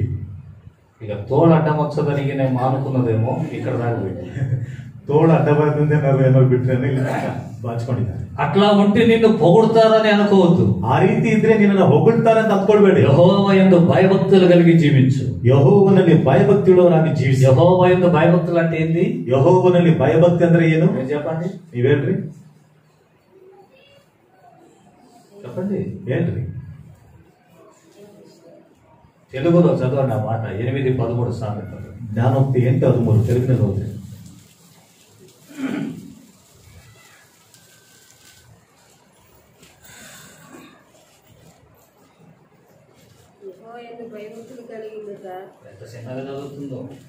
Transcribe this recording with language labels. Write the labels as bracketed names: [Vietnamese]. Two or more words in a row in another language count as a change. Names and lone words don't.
[Telugu] ఇక తోడు అడ్డం వచ్చదని నేను మానుకున్నదేమో ఇక్కడ దాకా పెట్టి తోడు అడ్డబడుతుంది [Kannada] ಏನೋ ಬಿಟ್ರೆ ಇಲ್ಲಿ ಬಾಚ್ಕೊಂಡಿದ್ದಾರೆ. [Telugu] అట్లా ఉంటే నిన్ను పొగుడుతారని అనుకోవద్దు. [Kannada] ಆ ರೀತಿ ಇದ್ರೆ ನಿನ್ನನ್ನು ಹೊಗಳ್ತಾರೆ ಅಂತ ಅಂದ್ಕೊಳ್ಬೇಡಿ. [Telugu] యెహోవాయందు భయభక్తులు కలిగి జీవించు. [Kannada] ಯೆಹೋವನಲ್ಲಿ ಭಯಭಕ್ತಿ ಉಳ್ಳವರಾಗಿ ಜೀವಿಸಿ. [Telugu] యెహోవాయందు భయభక్తులు అంటే ఏంది? [Kannada] ಯೆಹೋವನಲ್ಲಿ ಭಯಭಕ್ತಿ ಅಂದ್ರೆ ಏನು? [Telugu] చెప్పండి, [Kannada] ನೀವ್ ಹೇಳ್ರಿ. [Telugu] చెప్పండి, [Kannada] ಹೇಳ್ರಿ. [Telugu] తెలుగులో చదవండి ఆ మాట. 8:13 సామెతలు. [Kannada] ಜ್ಞಾನೋಕ್ತಿ 8:13 తెలుగుನಲ್ಲಿ ಓದ್ರಿ. [Telugu] ఎంత చిన్నగా చదువుతుందో.